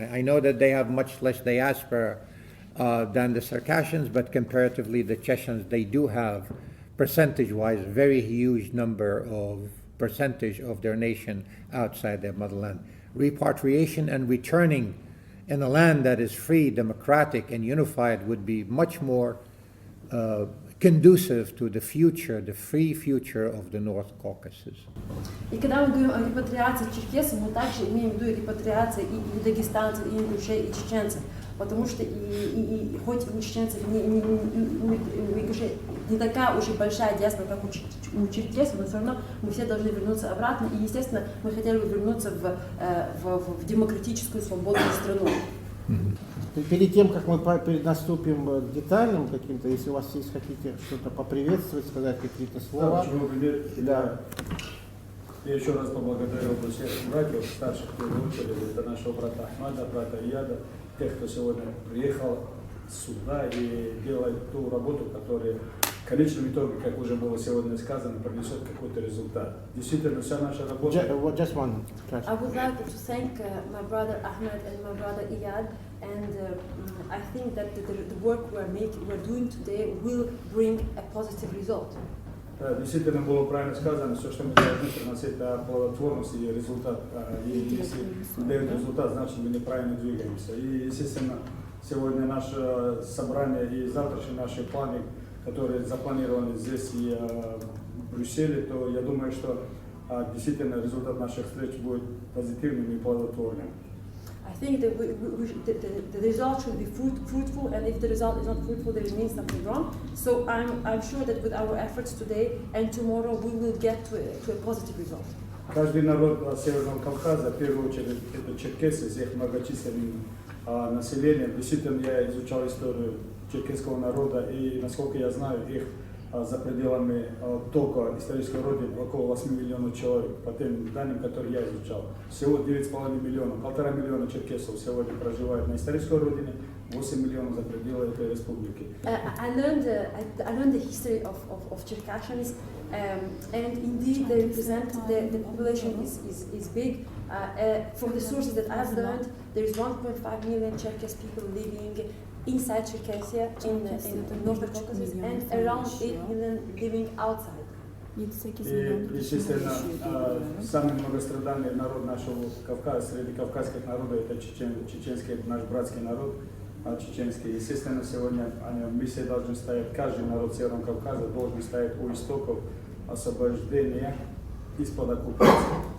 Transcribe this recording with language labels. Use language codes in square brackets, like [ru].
[en] I know that they have much less diaspora than the Circassians, but comparatively the Chechens, they do have, percentage-wise, very huge number of percentage of their nation outside their motherland. Repatriation and returning in a land that is free, democratic, and unified would be much more conducive to the future, the free future of the North Caucasus. [ru] И когда мы говорим о репатриации черкесов, мы также имеем в виду репатриации и дагестанцев, и ингушей, и чеченцев, потому что хоть у чеченцев у ингушей не такая уж и большая диаспора, как у черкесов, но все равно мы все должны вернуться обратно, и, естественно, мы хотели бы вернуться в демократическую, свободную страну. Перед тем, как мы наступим к детальным каким-то, если у вас есть хотите что-то поприветствовать, сказать какие-то слова. Да. Я еще раз поблагодарил всех братьев, старших, кто выучили, это нашего брата Ахмада, брата Ияда, тех, кто сегодня приехал сюда и делает ту работу, которая в конечном итоге, как уже было сегодня сказано, принесет какой-то результат. Действительно, вся наша работа... [en] Just one. I would like to thank my brother Ahmed and my brother Iyad, and I think that the work we're doing today will bring a positive result. [ru] Да, действительно было правильно сказано, все, что мы должны приносить, это плодотворность и результат. И если дает результат, значит мы неправильно двигаемся. И, естественно, сегодня наше собрание и завтрашние наши планы, которые запланированы здесь и в Брюсселе, то я думаю, что действительно результат наших встреч будет позитивным и плодотворным. [en] I think that the result should be fruitful, and if the result is not fruitful, there means something wrong. So I'm sure that with our efforts today and tomorrow, we will get to a positive result. [ru] Каждый народ Северного Кавказа, в первую очередь, это черкесы с их многочисленным населением. Действительно, я изучал историю черкесского народа, и, насколько я знаю, их за пределами только исторической родины около 8 миллионов человек, по тем данным, которые я изучал. Всего 9,5 миллионов, 1,5 миллиона черкесов сегодня проживают на исторической родине, 8 миллионов за пределы этой республики. [en] I learned the history of Circassians, and indeed they represent the population is big. From the sources that I've learned, there is 1.5 million Cherkess people living inside Circassia in North Caucasus, and around 8 million living outside. [ru] И, естественно, самый многострадальный народ нашего Кавказа, среди кавказских народов, это чеченский, наш братский народ, чеченский. Естественно, сегодня мы все должны стоять, каждый народ Северного Кавказа должен стоять у истоков освобождения из-под оккупации.